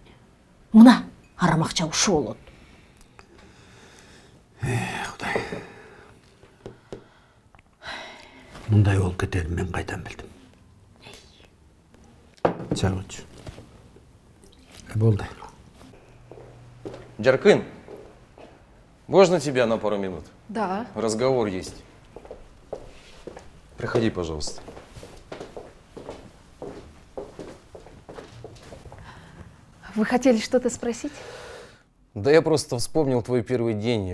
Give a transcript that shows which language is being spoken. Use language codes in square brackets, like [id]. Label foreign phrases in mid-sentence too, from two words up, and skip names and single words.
[ky] Мына арам акча ушу болот. Кудай. Мындай болуп кетерин мен кайдан билдим. Чай кылчу. Болду. Жаркын, [ru] можно тебя на пару минут? Да. Разговор есть. Проходи, пожалуйста. Вы хотели что-то спросить? Да я просто вспомнил твой первый день.